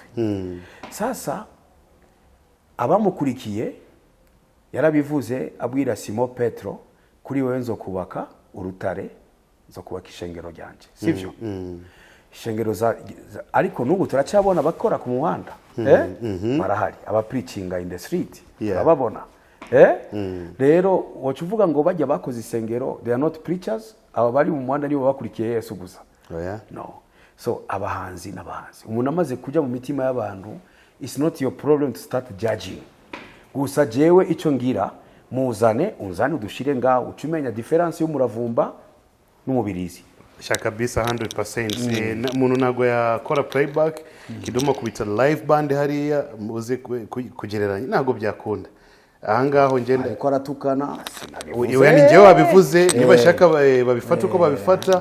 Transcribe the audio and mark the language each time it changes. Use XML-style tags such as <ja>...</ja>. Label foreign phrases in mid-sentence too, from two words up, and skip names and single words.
<rn>Sasa abamukurikiye yarabivuze abwira Simon Petro kuri wewe nzo kubaka urutare nzo kubaka ishengero ryanje sivyo? Ishengero ariko nubu turacabona bakora ku muhanda barahari aba preachinga</rn> <en>in the street</en> <rn>babona rero wacuvuga ngo bajya bakoze isengero,</rn> <en>they are not preachers,</en> <rn>aba bari mu muhanda nibo bakurikiye Yesu gusa. No. So abahanzi n'abahanzi umuntu amaze kujya mu mitima y'abantu,</rn> <en>it's not your problem to start judging.</en> <rn>Gusa jewe ico ngira muzane unzane udushire ngaho ucumenya difference y'umuravumba n'umubirizi. Shaka bisa 100%. Umuntu nago yakora playback Kidumu kubita</rn> <en>live band</en> <rn>hariya muze kugereranya nago byakunda. Ahangaho ngenda ariko aratukana sinabivuze. Yani njewe wabivuze niba shaka babifata uko babifata</rn>